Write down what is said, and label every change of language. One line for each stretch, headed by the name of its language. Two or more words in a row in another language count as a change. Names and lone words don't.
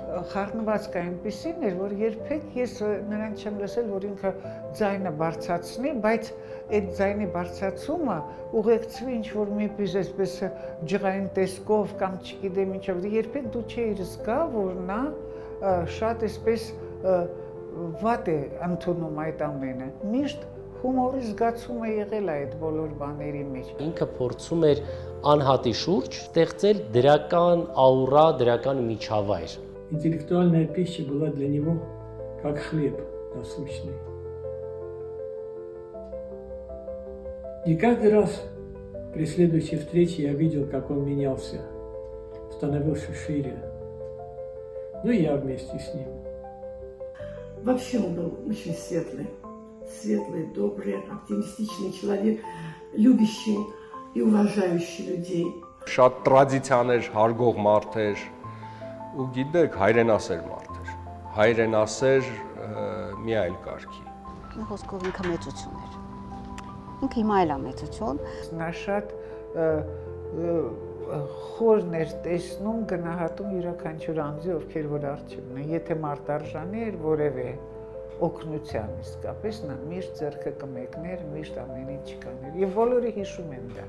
Armenian: Խառնվածքը այնպեսին էր, որ երբեք ես նրան չեմ լսել, որ ինքը ձայնը բարձրացնի, բայց այդ ձայնի բարձրացումը ուղեկցվի ինչ-որ միպես այսպես ջղային տեսքով կամ չգիտեմ ինչով, երբեք դու չէիր զգա, որ նա շատ այսպես վատ է ընդունում այդ ամենը։ Միշտ հումորի զգացումը եղել է այդ բոլոր բաների մեջ։ Ինքը փորձում էր անհատի շուրջ ստեղծել դրական աուրա, դրական միջավայր։
Russian: Интеллектуальная пища была для него как хлеб насущный. И каждый раз при следующей встрече я видел, как он менялся, становился шире. Ну и я вместе с ним. Вообще он был очень светлый. Светлый, добрый, оптимистичный человек, любящий и уважающий людей.
Armenian: Շատ տրադիցիաներ հարգող մարդ էր ու գիտեք հայրենասեր մարդ էր։ Հայրենասեր մի այլ կարգի։ Խոսքով ինքը մեծություն էր։ Ինքը հիմա էլ է մեծություն։ Նա շատ խորն էր տեսնում, գնահատում յուրաքանչյուր անձի, ովքեր որ առջևն են։ Եթե մարդ արժանի էր որևէ օգնության իսկապես, նա միշտ ձեռքը կմեկներ, միշտ ամեն ինչ կաներ։ Եվ բոլորը հիշում են դա։